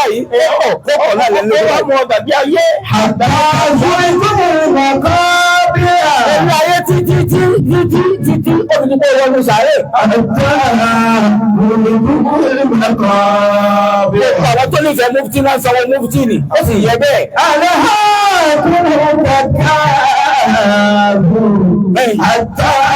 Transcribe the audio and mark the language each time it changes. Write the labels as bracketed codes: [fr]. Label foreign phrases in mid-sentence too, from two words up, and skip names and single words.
[yo] Ó pọ̀, ó pọ̀ náà lẹ ń lé tó báyìí. Ó bá mọ bàbí ayé. [ar] حتى زرتم المقابر. [yo] Ẹ̀rù ayé títí, tí, títí, títí, ó fi di pé wọ́n lu sàárè. [ar] حتى زرتم المقابر. [yo] Àwọn tó nífẹ̀ẹ́ mufti náà sanwó mufti ni, ó sì yẹ bẹ́ẹ̀. [ar] ألهاكم التكاثر. Bẹ́ẹ̀. حتى